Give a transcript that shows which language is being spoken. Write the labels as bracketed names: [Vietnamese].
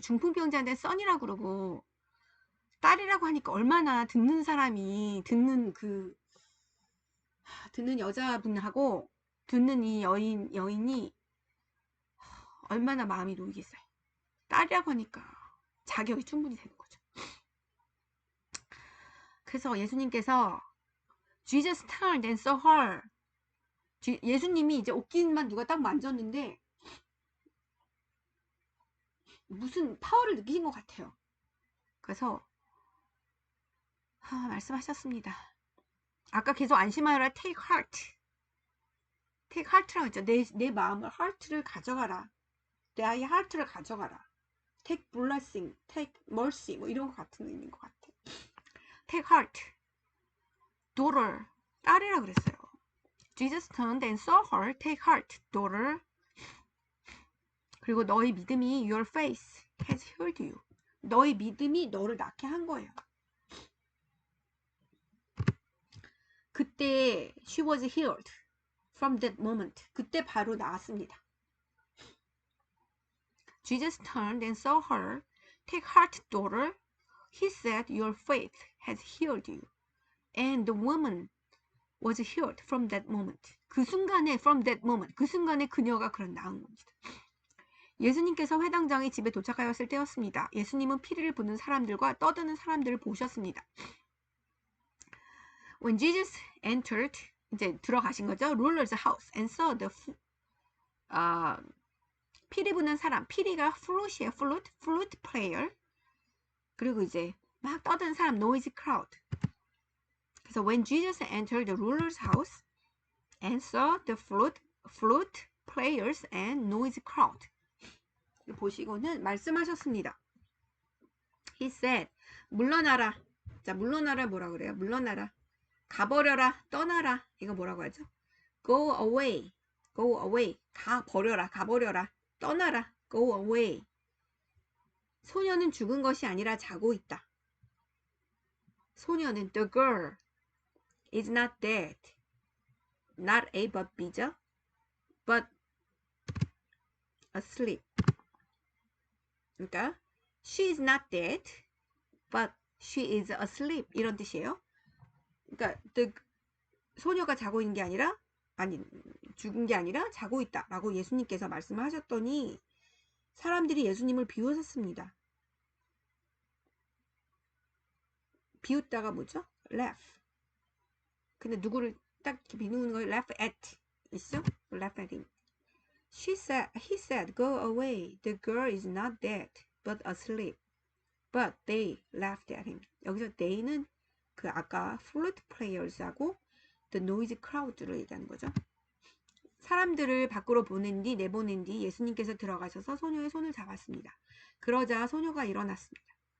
[Korean] 중풍병자인데 son이라고 그러고 딸이라고 하니까 얼마나 듣는 사람이 듣는 여자분하고 듣는 이 여인이 얼마나 마음이 놓이겠어요. 딸이라고 하니까 자격이 충분히 되는 거죠. 그래서 예수님께서 [English] Jesus turned and saw her. [Korean] 예수님이 이제 옷깃만 누가 딱 만졌는데 무슨 파워를 느끼신 것 같아요. 그래서 말씀하셨습니다. 아까 계속 안심하여라 [English] take heart. [Korean] take heart라고 했죠. 내 마음을 heart를 가져가라. 내 아이의 heart를 가져가라. [English] take blessing, take mercy [Korean] 뭐 이런 것 같은 의미인 것 같아. [English] take heart. daughter. [Korean] 딸이라 그랬어요. [English] Jesus turned and saw her. take heart, daughter. [Korean] 그리고 너의 믿음이 [English] your faith has healed you. [Korean] 너의 믿음이 너를 낫게 한 거예요. 그때 [English] she was healed from that moment. [Korean] 그때 바로 나았습니다. [English] Jesus turned and saw her. take heart, daughter. He said, your faith has healed you. And the woman was healed from that moment. [Korean] 그 순간에 [English] from that moment. 그 순간에 그녀가 그런 나은 겁니다. [Korean] 예수님께서 회당장의 집에 도착하였을 때였습니다. 예수님은 피리를 부는 사람들과 떠드는 사람들을 보셨습니다. [English] When Jesus entered, [Korean] 이제 들어가신 거죠. [English] Ruler's house and saw the [Korean] 피리 부는 사람. 피리가 flute이에요. [English] flute player. [Korean] 그리고 이제 막 떠드는 사람, [English] noisy crowd. 그래서 when Jesus entered the ruler's house and saw the flute players and noisy crowd. [Korean] 보시고는 말씀하셨습니다. [English] He said, [Korean] 물러나라. 자, 물러나라 뭐라 그래요? 물러나라. 가버려라. 떠나라. 이거 뭐라고 하죠? [English] Go away. [Korean] Go away. 가버려라. 가버려라. 떠나라. Go away. 소녀는 죽은 것이 아니라 자고 있다. 소녀는 [English] the girl is not dead. Not A but B [Korean] 죠. [English] But asleep. 그러니까 she is not dead, but she is asleep. [Korean] 이런 뜻이에요. 그러니까 소녀가 자고 있는 게 아니라 죽은 게 아니라 자고 있다 라고 예수님께서 말씀을 하셨더니 사람들이 예수님을 비웃었습니다. 비웃다가 뭐죠? laugh. 근데 누구를 딱 비웃는 거예요? [English] laugh at [Korean] 있죠? [English] laugh at him. He said, go away. The girl is not dead, but asleep. But they laughed at him. [Korean] 여기서 they는 그 아까 [English] flute players [Korean] 하고 [English] the noisy crowd [Korean] 를 얘기하는 거죠. 사람들을 밖으로 내보낸 뒤 예수님께서 들어가셔서 소녀의 손을 잡았습니다. 그러자 소녀가 일어났습니다.